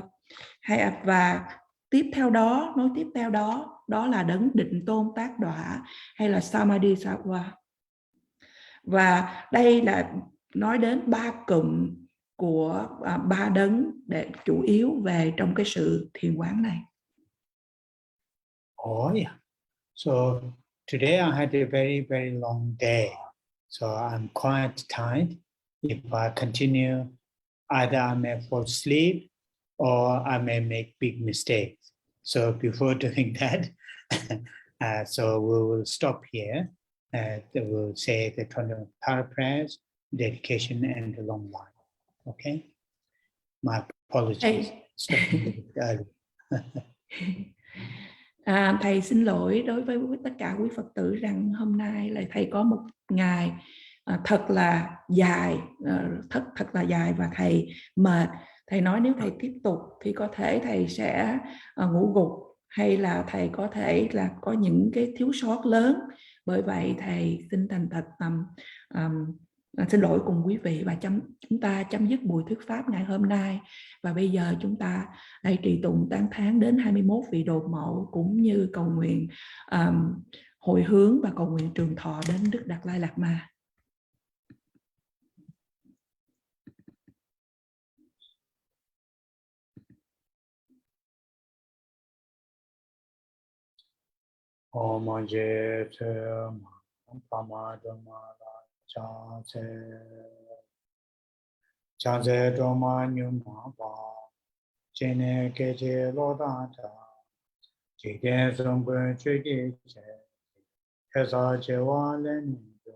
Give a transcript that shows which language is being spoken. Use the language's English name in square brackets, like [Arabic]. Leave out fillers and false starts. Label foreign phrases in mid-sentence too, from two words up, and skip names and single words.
[Vietnamese] Và tiếp theo đó, nói tiếp theo đó, đó là đấng Định Tôn Tát Đỏa, hay là Samadhi-sattva. Và đây là nói đến 3 cụm của 3 đấng để chủ yếu về trong cái sự thiền quán này. [English] Oh yeah. So today I had a very, very long day. So I'm quite tired. If I continue, either I may fall asleep or I may make big mistakes. So before doing that, so we will stop here. We'll say the 21 prayers, dedication, and the long line. Okay? My apologies. Stop a bit early. [Vietnamese] Thầy xin lỗi đối với tất cả quý Phật tử rằng hôm nay là thầy có một ngày thật là dài, thật là dài, và thầy mệt. Thầy nói nếu thầy tiếp tục thì có thể thầy sẽ ngủ gục, hay là thầy có thể là có những cái thiếu sót lớn. Bởi vậy thầy xin thành thật xin lỗi cùng quý vị, và chúng ta chấm dứt buổi thuyết pháp ngày hôm nay. Và bây giờ chúng ta hãy trì tụng tán thán đến 21 vị đồ mẫu, cũng như cầu nguyện hồi hướng và cầu nguyện trường thọ đến Đức Đạt Lai Lạt Ma. Om Je Tsering Chanze Doma Nyuma Ba Chene Keche Losang Chike Songpe Chike Che Hesa Chewa Lenin